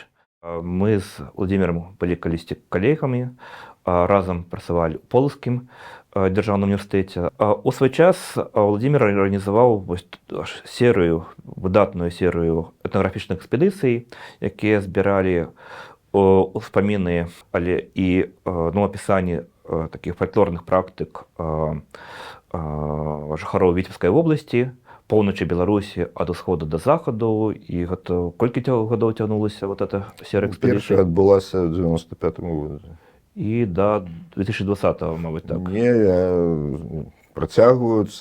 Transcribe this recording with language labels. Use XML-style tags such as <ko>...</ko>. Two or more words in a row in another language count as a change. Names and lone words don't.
<uk>Ми з Володимиром були колись колегами, разом працювали у Полоцькому державному університеті. У свій час Володимир організував серію, видатну серію етнографічних експедицій, які збирали успоміни і описання таких</uk> <be>фольклорных практик жыхароў Віцебскай вобласці, поўначы Беларусі ад усходу да захаду. І гэта колькі гадоў цягнулася</be> <ru>вот эта</ru> <be>серыя экспедыцый? Першая адбылася ў 95-м годзе. І да 2020-го, мабыць, так? Не, працягваюцца.</be>